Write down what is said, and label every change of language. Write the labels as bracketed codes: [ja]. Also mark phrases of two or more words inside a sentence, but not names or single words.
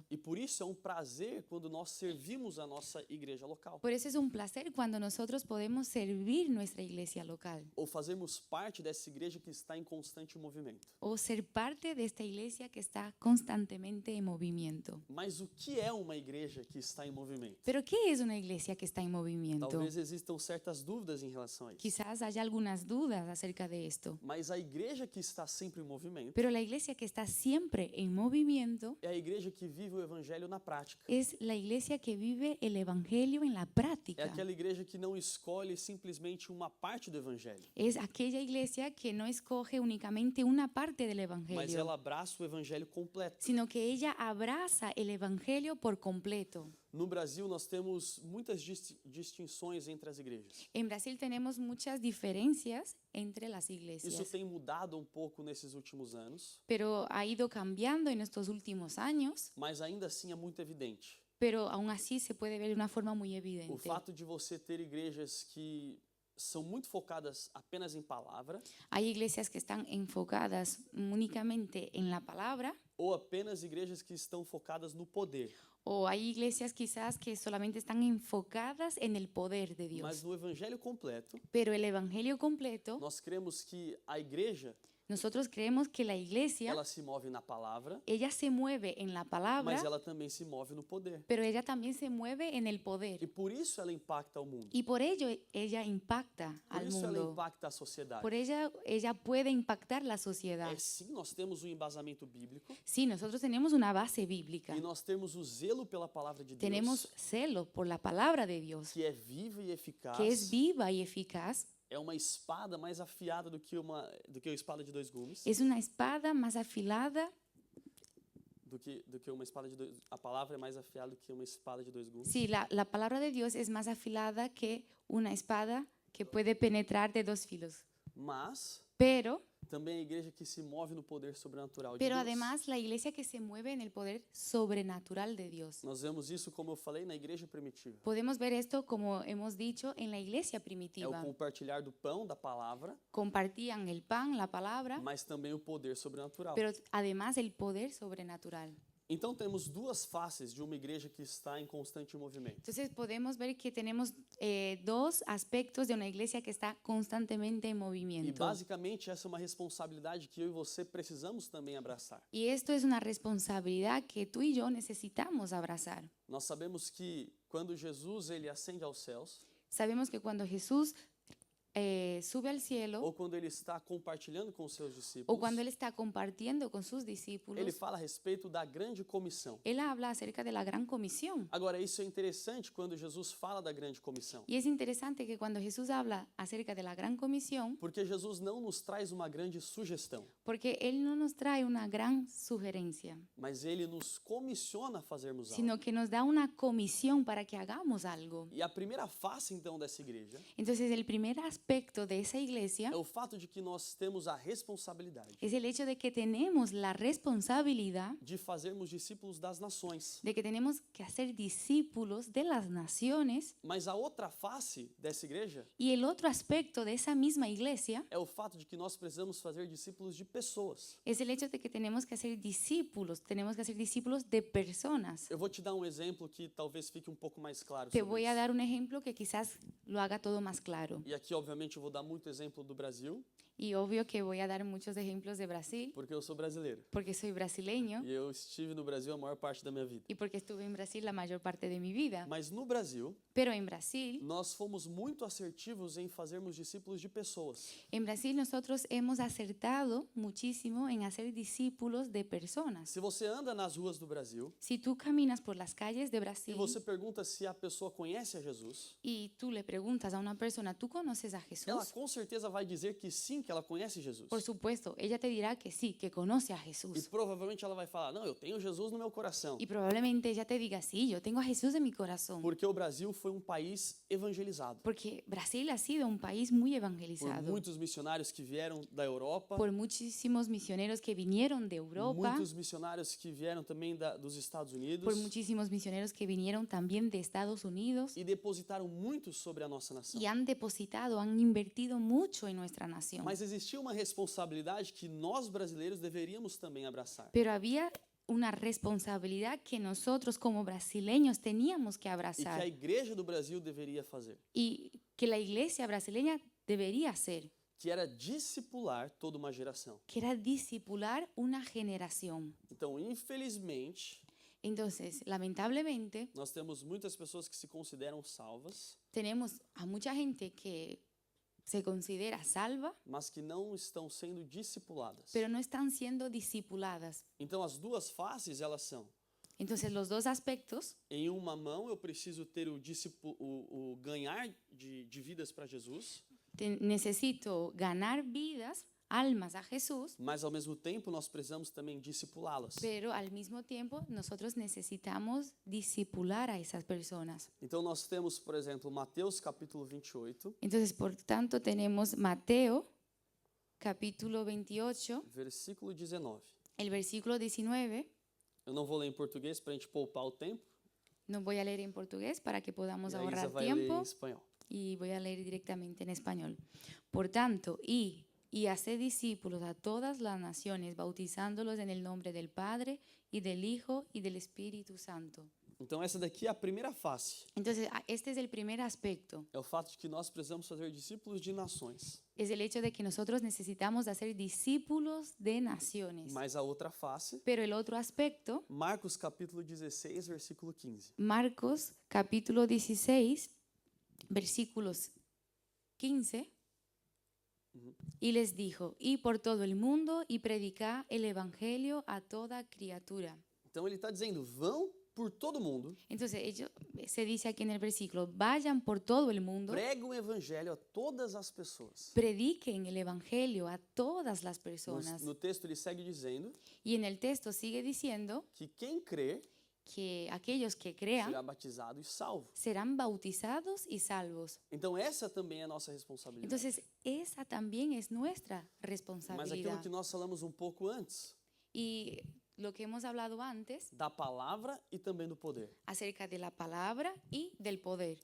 [pt] E por isso é um prazer quando nós servimos a nossa igreja local. [es] Por eso es un placer cuando nosotros podemos servir nuestra iglesia local [pt] Ou fazermos parte dessa igreja que está em constante movimento. [es] o ser parte de esta iglesia que está constantemente en movimiento. [pt] Mas o que é uma igreja que está em movimento? [es] Pero ¿qué es una iglesia que está en movimiento? [pt] Talvez existam certas dúvidas em relação a isso. [es] Quizás haya algunas dudas acerca de esto, [pt] Mas a igreja que está sempre em movimento [es] pero la iglesia que está siempre en movimiento [pt] é a igreja que vive o evangelho na prática. [es] es la iglesia que vive el evangelio en la [pt] É [es] prática. [pt] aquela igreja que não escolhe simplesmente uma parte do evangelho, [es] Es aquella iglesia que no escoge únicamente una parte del [pt] mas [es] evangelio, [pt] ela abraça o evangelho completo. [es] sino que ella abraza el evangelio por completo. [pt] No Brasil, nós temos muitas distinções entre as igrejas. [es] En Brasil tenemos muchas diferencias entre las [pt] Isso [es] iglesias, [pt] tem mudado um pouco nesses últimos anos, [es] pero ha ido cambiando en estos últimos años, [pt] mas ainda assim é muito evidente. [es] pero aún así se puede ver de una forma muy [pt] O [es] evidente. [pt] fato de você ter igrejas que são muito focadas apenas em palavra [es] Hay iglesias que están enfocadas únicamente en la palabra, [pt] ou apenas igrejas que estão focadas no poder. [es] o hay iglesias quizás que solamente están enfocadas en el poder de [pt] Mas [es] Dios. [pt] no evangelho completo, [es] Pero el evangelio completo, [pt] nós cremos que a igreja, [es] nosotros creemos que la iglesia, [pt] ela se move na palavra, [es] ella se mueve en la palabra, [pt] mas ela também se move no poder. [es] pero ella también se mueve en el poder. [pt] E por isso ela impacta o mundo. [es] Y por ello ella impacta [pt] Por [es] al [pt] isso ela [es] mundo. [pt] impacta a sociedade. [es] Por ella puede impactar la sociedad. [pt] Sim, nós temos um embasamento bíblico [es] Sí, nosotros tenemos una base bíblica. [pt] e nós temos o zelo pela palavra de Deus, [es] Tenemos celo por la palabra de Dios, [pt] que é viva e eficaz. [es] que es viva y eficaz. [pt] É uma espada mais afiada do que a espada de dois gumes. [es] Es una espada más afilada. [pt] Do que uma espada de dois. A palavra é mais afiada do que uma espada de dois gumes. [es] Sí, la palabra de Dios es más afilada que una espada que puede penetrar de dos filos. [pt] Mas [es] Pero [pt] também a igreja que se move no poder sobrenatural de [es] Pero [pt] Deus. [es] además la iglesia que se mueve en el poder sobrenatural de Dios. [pt] Nós vemos isso, como eu falei, na igreja primitiva. [es] Podemos ver esto, como hemos dicho, en la iglesia [pt] É o [es] primitiva. [pt] compartilhar do pão, da palavra, [es] Compartían el pan, la palabra, [pt] mas também o poder sobrenatural. [es] pero además el poder sobrenatural. [pt] Então temos duas faces de uma igreja que está em constante movimento. [es] Entonces podemos ver que tenemos dos aspectos de una iglesia que está constantemente en [pt] E [es] movimiento. [pt] basicamente essa é uma responsabilidade que eu e você precisamos também abraçar. [es] Y esto es una responsabilidad que tú y yo necesitamos abrazar. [pt] Nós sabemos que quando Jesus ele ascende aos céus, [es] Sabemos que cuando Jesús sube al cielo [pt] ou quando ele está compartilhando com os seus [es] o [pt] discípulos, [es] cuando Él está compartiendo con sus [pt] ele [es] discípulos, [pt] fala a respeito da grande comissão. [es] Él habla acerca de la gran comisión. [pt] Agora, isso é interessante quando Jesus fala da grande comissão, [es] Y es interesante que cuando Jesús habla acerca de la gran comisión, [pt] porque Jesus não nos traz uma grande sugestão, [es] porque Él no nos trae una gran sugerencia, [pt] mas ele nos comissiona a fazermos algo. [es] sino que nos da una comisión para que hagamos algo. [pt] E a primeira face, então, dessa igreja [es] Entonces, el primer aspecto de esa iglesia [pt] é o fato de que nós temos a responsabilidade [es] es el hecho de que tenemos la responsabilidad [pt] de fazermos discípulos das nações. [es] de que tenemos que hacer discípulos de las naciones. [pt] Mas a outra face dessa igreja [es] Y el otro aspecto de esa misma iglesia [pt] é o fato de que nós precisamos fazer discípulos de pessoas. [es] es el hecho de que tenemos que hacer discípulos de personas. [pt] Eu vou te dar um exemplo que talvez fique um pouco mais claro [es] Te [pt] sobre [es] voy a [pt] isso. [es] dar un ejemplo que quizás lo haga todo más claro. [pt] E aqui, obviamente, eu vou dar muito exemplo do Brasil, [es] Y obvio que voy a dar muchos ejemplos de Brasil, [pt] porque eu sou brasileiro. [es] porque soy brasileño [pt] E eu estive no Brasil a maior parte da minha vida. [es] y porque estuve en Brasil la mayor parte de mi vida. [pt] Mas no Brasil, [es] Pero en Brasil [pt] nós fomos muito assertivos em fazermos discípulos de pessoas. [es] nosotros hemos acertado muchísimo en hacer discípulos de personas. [pt] Se você anda nas ruas do Brasil [es] Si tú caminas por las calles de [pt] e [es] Brasil [pt] você pergunta se a pessoa conhece a Jesus, [es] y tú le preguntas a una persona, ¿tú conoces a [pt] ela [es] Jesús? [pt] com certeza vai dizer que sim, que ela conhece Jesus. [es] Por supuesto, ella te dirá que sí, que conoce a [pt] E [es] Jesús. [pt] provavelmente ela vai falar: não, eu tenho Jesus no meu coração. [es] Y probablemente ella te diga, sí, yo tengo a Jesús en mi corazón. [pt] Porque o Brasil foi um país evangelizado [es] Porque Brasil ha sido un país muy [pt] por [es] evangelizado. [pt] muitos missionários que vieram da Europa, [es] Por muchísimos misioneros que vinieron de Europa, [pt] muitos missionários que vieram também dos Estados Unidos [es] por muchísimos misioneros que vinieron también de Estados Unidos [pt] e depositaram muito sobre a nossa nação. [es] y han depositado, han invertido mucho en nuestra nación. [pt] Mas existia uma responsabilidade que nós brasileiros deveríamos também abraçar. [es] Pero había una responsabilidad que nosotros como brasileños teníamos que [pt] E que a [es] abrazar [pt] igreja do Brasil deveria fazer, [es] y que la iglesia brasileña debería hacer, [pt] que era discipular toda uma geração. [es] que era discipular una generación. [pt] Então, infelizmente, [es] Entonces, lamentablemente, [pt] nós temos muitas pessoas que se consideram salvas, [es] tenemos a mucha gente que se considera salva, [pt] mas que não estão sendo discipuladas. [es] pero no están siendo discipuladas. [pt] Então, as duas faces, elas são: [es] Entonces, los dos aspectos, [pt] em uma mão, eu preciso ter o ganhar de vidas para Jesus, [es] necesito ganar vidas, almas a Jesús, [pt] mas ao mesmo tempo nós precisamos também discipulá-las. [es] pero al mismo tiempo nosotros necesitamos discipular a esas personas. [pt] Então nós temos, por exemplo, Mateus capítulo 28, [es] Entonces, por tanto, tenemos Mateo, capítulo 28, [pt] versículo 19. [es] el versículo 19. [pt] Eu não vou ler em português para a gente poupar o tempo, [es] No voy a leer en portugués para que podamos [pt] e a Isa [es] ahorrar [pt] vai ler em [es] tiempo [pt] espanhol. [es] y voy a leer directamente en español. Por tanto, y haced discípulos a todas las naciones, bautizándolos en el nombre del Padre y del Hijo y del Espíritu Santo. [pt] Então essa daqui é a primeira face. [es] Entonces, este es el primer aspecto. [pt] É o fato de que nós precisamos fazer discípulos de nações. [es] Es el hecho de que nosotros necesitamos hacer discípulos de naciones. [pt] Mas a outra face, [es] Pero el otro aspecto, [pt] Marcos capítulo 16, versículo 15. [es] Marcos capítulo 16, versículos 15, y les dijo, y por todo el mundo y predicá el evangelio a toda criatura. [pt] Então ele está dizendo: vão por todo mundo, [es] Entonces, se dice aquí en el versículo, vayan por todo el mundo, [pt] pregam o evangelho a todas as pessoas. [es] prediquen el evangelio a todas las personas. [pt] No texto ele segue dizendo [es] Y en el texto sigue diciendo [pt] que quem crê [es] que aquellos que crean [pt] será batizado e salvo. [es] serán bautizados y salvos. [pt] Então essa também é a nossa responsabilidade. [es] Entonces, esa también es nuestra [pt] Mas aquilo [es] responsabilidad. [pt] que nós falamos um pouco antes, [es] Y lo que hemos hablado antes [pt] da palavra e também do poder. [es] acerca de la palabra y del poder.